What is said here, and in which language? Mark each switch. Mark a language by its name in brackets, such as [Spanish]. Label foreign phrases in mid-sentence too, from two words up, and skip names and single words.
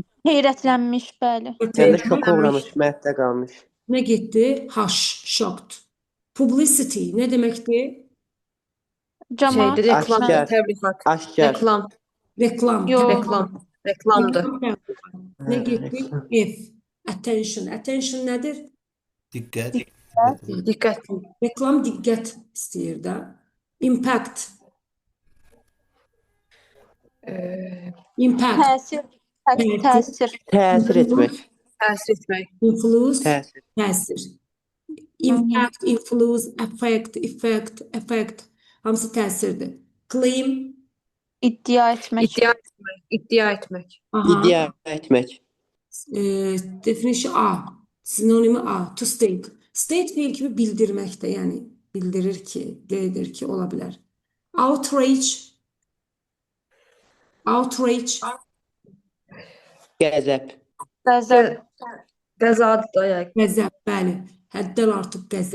[Azerbaijani] Heyrətlənmiş, bəli. Yəni də şoka uğramış, məəttəl qalmış. Nə getdi? Shocked. Publicity nə deməkdir? Cəmaət. Şeydir, reklam, Aşkar. təbliğat. Aşkar. Reklam, Reklam. Yox. reklamdır. Nə getdi? [English] F. Attention. Attention nədir? [Azerbaijani] Diqqət. Diqqət. Reklam diqqət istəyir də. [English] Impact. Impact. [Azerbaijani] Təsir. Təsir. Təsir etmək. Təsir etmək. [English] Influence. [Azerbaijani] Təsir. Təsir. [English] Impact, influence, effect. [Azerbaijani] Hamısı təsirdir. Claim. İddia etmək. İddia etmək. İddia etmək. Aha. İddia etmək. [English] Definition A. Sinonimi A. To state. [Azerbaijani] State fiil kimi bildirmək də, yəni bildirir ki, qeyd ki, ola bilər. [English] Outrage. Outrage. [Azerbaijani] Qəzəb. Qəzəb. Qəzadır da yəqin. Qəzəb, bəli. Həddən artıq qəzəb.